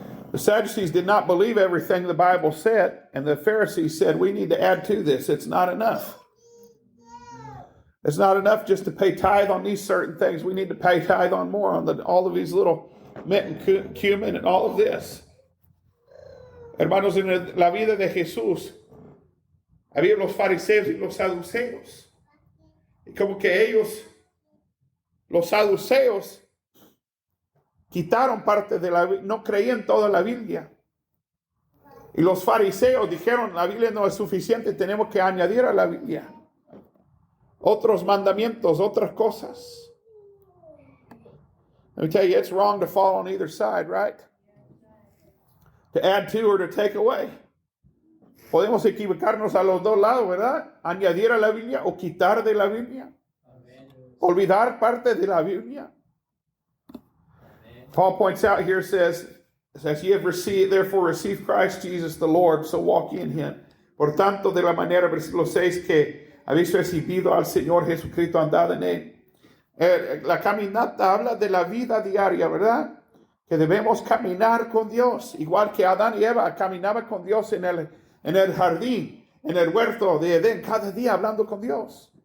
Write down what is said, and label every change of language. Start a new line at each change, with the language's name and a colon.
English: The Sadducees did not believe everything the Bible said, and the Pharisees said, we need to add to this. It's not enough. It's not enough just to pay tithe on these certain things. We need to pay tithe on more, on all of these little mint and cumin and all of this.
Spanish: Hermanos, en la vida de Jesús había los fariseos y los saduceos. Y como que ellos, los saduceos, quitaron parte de la Biblia, no creían toda la Biblia. Y los fariseos dijeron, la Biblia no es suficiente, tenemos que añadir a la Biblia otros mandamientos, otras cosas.
English: Let me tell you, it's wrong to fall on either side, right? To add to or to take away.
Spanish: Podemos equivocarnos a los dos lados, ¿verdad? Añadir a la Biblia o quitar de la Biblia. Olvidar parte de la Biblia.
English: Paul points out here, says, as ye have received, therefore receive Christ Jesus the Lord, so walk ye in Him.
Spanish: Por tanto, de la manera, versículo 6, que habéis recibido al Señor Jesucristo, andad en Él. La caminata habla de la vida diaria, ¿verdad? Que debemos caminar con Dios, igual que Adán y Eva caminaban con Dios en el jardín, en el huerto de Edén, cada día hablando con Dios.